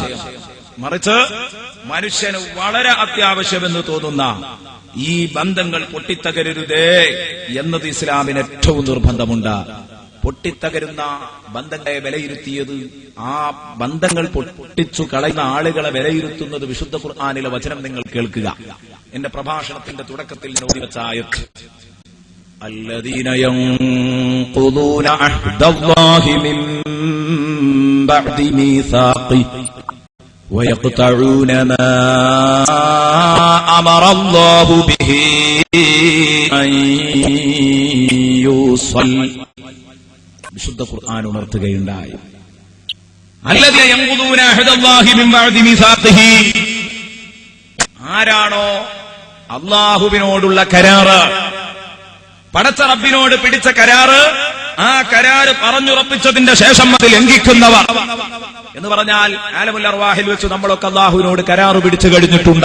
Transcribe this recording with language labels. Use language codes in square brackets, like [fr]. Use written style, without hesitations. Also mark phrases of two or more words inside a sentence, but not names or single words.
[ml] മറിച്ച് മനുഷ്യന് വളരെ അത്യാവശ്യമെന്ന് തോന്നുന്ന ഈ ബന്ധങ്ങൾ പൊട്ടിത്തകരരുതേ എന്നത് ഇസ്ലാമിന് ഏറ്റവും നിർബന്ധമുണ്ട്. പൊട്ടിത്തകരുന്ന ബന്ധങ്ങളെ വിലയിരുത്തിയത്, ആ ബന്ധങ്ങൾ പൊട്ടിച്ചു കളയുന്ന ആളുകളെ വിലയിരുത്തുന്നത് വിശുദ്ധ ഖുർആനിലെ വചനം നിങ്ങൾ കേൾക്കുക. എന്റെ പ്രഭാഷണത്തിന്റെ തുടക്കത്തിൽ ഞാൻ ഓതി വെച്ച ആയത്ത്, [ar] الذين ينقضون عهد الله من بعد ميثاقه ويقطعون ما أمر الله به أن يوصل. [ml] വിശുദ്ധ ഖുർആൻ ഉണർത്തുകയുണ്ടായി, [ar] الذين ينقضون عهد الله من بعد ميثاقه. [ml] ആരാണോ അല്ലാഹുവിനോടുള്ള കരാറ്, പടച്ച റബ്ബിനോട് പിടിച്ച കരാറ്, ആ കരാറ് പറഞ്ഞുറപ്പിച്ചതിന്റെ ശേഷം അത് ലംഘിക്കുന്നവർ എന്ന് പറഞ്ഞാൽ [ar] عالم الأرواح [ml] വെച്ച് നമ്മളൊക്കെ അല്ലാഹുവിനോട് കരാറ് പിടിച്ചു കഴിഞ്ഞിട്ടുണ്ട്.